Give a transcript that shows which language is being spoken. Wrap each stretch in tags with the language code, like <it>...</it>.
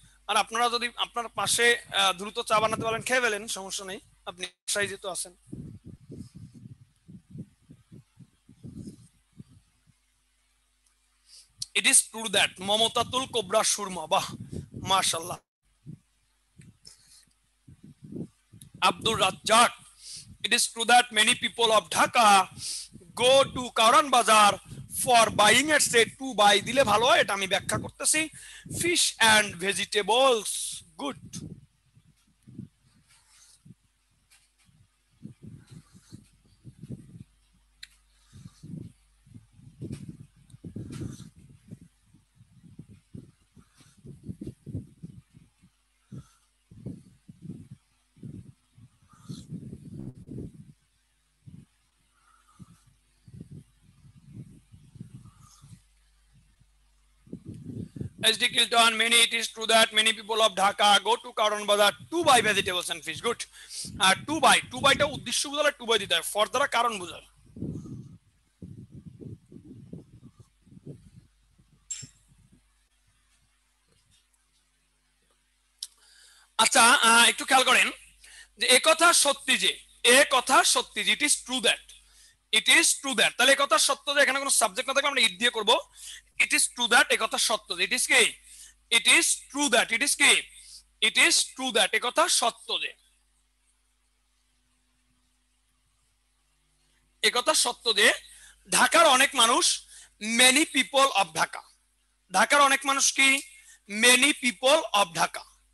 <bn>আর আপনারা যদি আপনার পাশে দ্রুত চা বানাতে পারেন খেয়ে ফেলেন, সমস্যা নেই, আপনি বাসায় যেহেতু আছেন।</bn> <en>It is true that মমতাতুল কোবরা সুরমা,</en> <bn>বাহ মাশাআল্লাহ।</bn> <en>Abdul Razzaq, it is true that many people of Dhaka go to Kauran Bazar for buying at say to buy,</en> <bn>দিলে ভালো হয়, এটা আমি ব্যাখ্যা করতেছি,</bn> <en>fish and vegetables, good. SD Kilton, many, it is true that many people of Dhaka go to Kauran Bazar to buy vegetables and fish, good. To buy, to buy</en> <bn>টা উদ্দেশ্য বোঝালে</bn> <en>to buy</en> <bn>দিতে হয়, for দ্বারা কারণ বোঝায়। আচ্ছা একটু খেয়াল করেন যে একথা সত্যি যে, একথা সত্যি যে,</bn> <en>it is true that, it is true that,</en> <bn>তাহলে একথা সত্য যে, এখানে কোনো সাবজেক্ট না থাকলে আমরা ইট দিয়ে করব, ইট ইজ ট্রু দ্যাট, একথা সত্য যে, ইট ইজ কি it is true that, it is কি ইট ইজ ট্রু দ্যাট, একথা সত্য যে, একথা সত্য যে ঢাকার অনেক মানুষ,</bn> <en>many people of Dhaka,</en> <bn>ঢাকার অনেক মানুষ কি মেনি পিপল অফ ঢাকা,</bn>